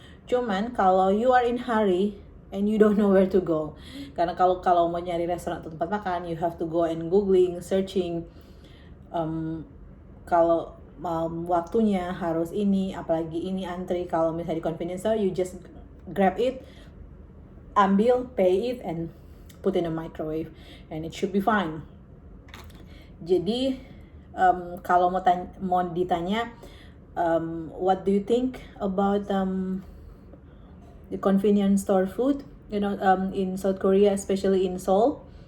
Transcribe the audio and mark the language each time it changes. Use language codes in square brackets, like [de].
[id] Cuman kalau [en] you are in hurry and you don't know where to go, [id] karena kalau mau nyari restoran atau tempat makan, [en] you have to go and googling, searching. [id] Kalau waktunya harus ini, apalagi ini antri. Kalau misalnya di convenience store, [en] you just grab it, [id] ambil, [en] pay it, and put in a microwave, and it should be fine. [id] Jadi kalau mau ditanya [en] what do you think about the convenience store food, in South Korea, especially in Seoul?